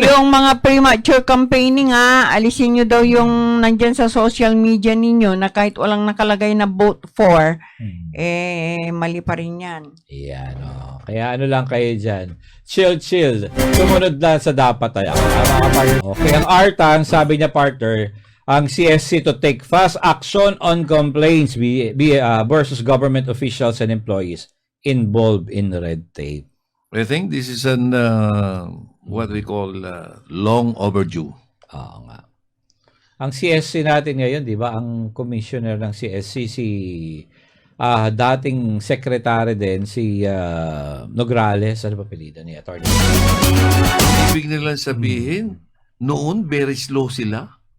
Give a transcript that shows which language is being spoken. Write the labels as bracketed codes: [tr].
[tl] yung mga premature campaigning alisin nyo daw yung nandyan sa social media ninyo na kahit walang nakalagay na vote for, mali pa rin yan. Yan, Kaya ano lang kayo dyan. Chill. Sumunod lang sa dapat ay. [en] Okay, [tl] ang Artan, sabi niya partner, ang [en] CSC to take fast action on complaints versus government officials and employees involved in red tape. I think this is an what we call long overdue. [tl] Oo nga. Ang CSC natin ngayon, di ba, ang commissioner ng CSC, si dating secretary din, si Nograles, ano ba apelyido ni Attorney? Ibig nilang sabihin, noon [en] very slow [tl] sila.